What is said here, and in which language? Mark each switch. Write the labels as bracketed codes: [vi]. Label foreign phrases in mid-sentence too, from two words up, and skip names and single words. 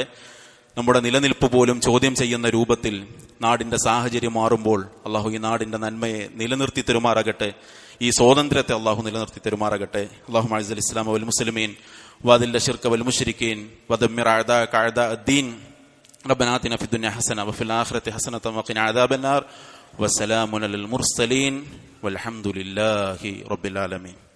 [ml] നമ്മുടെ നിലനിൽപ്പ് പോലും ചോദ്യം ചെയ്യുന്ന രൂപത്തിൽ നാടിന്റെ സാഹചര്യം മാറുമ്പോൾ അള്ളാഹു ഈ നാടിന്റെ നന്മയെ നിലനിർത്തി തരുമാറാകട്ടെ. ഈ സ്വാതന്ത്ര്യത്തെ അള്ളാഹു നിലനിർത്തി തരുമാറാകട്ടെ. [ar] اللهم أعز الإسلام والمسلمين وأذل الشرك والمشركين ودمر أعداءك أعداء الدين. ربنا آتنا في الدنيا حسنة وفي الآخرة حسنة وقنا عذاب النار. وسلام على المرسلين والحمد لله رب العالمين.